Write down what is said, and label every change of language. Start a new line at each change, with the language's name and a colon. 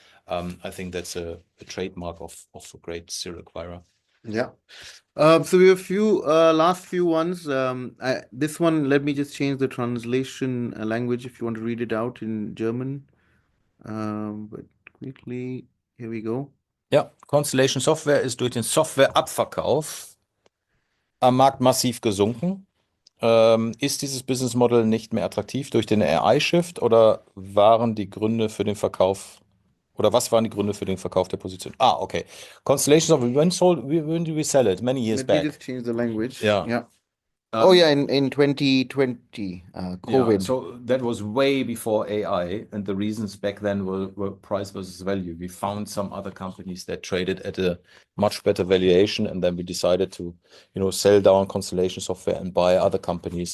English: I think that's a trademark of a great serial acquirer. Yeah. So we have few last few ones. This one, let me just change the translation language if you want to read it out in German. But quickly, here we go.
German: Ja, Constellation Software ist durch den Softwareabverkauf am Markt massiv gesunken. Ist dieses Business Model nicht mehr attraktiv durch den AI-Shift oder waren die Gründe für den Verkauf oder was waren die Gründe für den Verkauf der Position?
English: Ah, okay. Constellation Software, when did we sell it? Many years Let me back. just change the language. Yeah. Yeah. Oh Um, yeah, in 2020, Yeah, COVID. so that was way before AI, and the reasons back then were price versus value. We found some other companies that traded at a much better valuation, and then we decided to, sell down Constellation Software and buy other companies.